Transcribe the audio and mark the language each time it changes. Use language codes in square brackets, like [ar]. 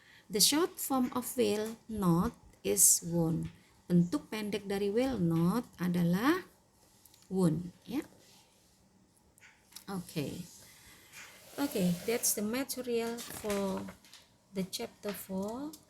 [en] The short form of will not is won't. [id] Bentuk pendek dari will not adalah won't ya. [en] Okay, that's the material for the chapter 4.